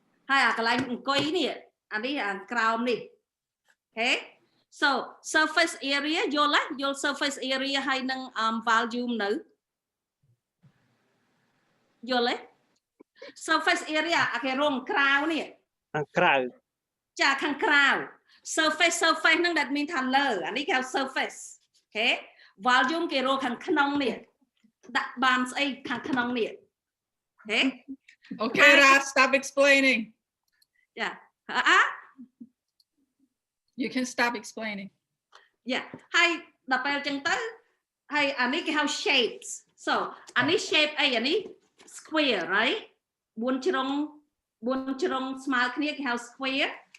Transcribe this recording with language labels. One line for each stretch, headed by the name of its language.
Khmer: ហើយកន្លែងអង្គុយនេះអានេះក្រោមនេះអូខេ so surface area យល់ surface area ហើយនឹងvolume នៅយល់ទេ surface area គេរងក្រៅនេះ ខាងក្រៅ ចាខាងក្រៅ surface ហ្នឹងដែលមានថាលើអានេះគេហៅ surface អូខេ volume គេរកខាងក្នុងនេះដាក់បានស្អីខាងក្នុងនេះអូខេ
English: Okay, Ras, stop explaining. Yeah. You can stop explaining. Yeah.
Khmer: ហើយដល់ពេលចឹងទៅហើយអានេះគេហៅ shapes. So អានេះ shape អីអានេះ square, right? 4ជ្រុងស្មើគ្នាគេហៅ square.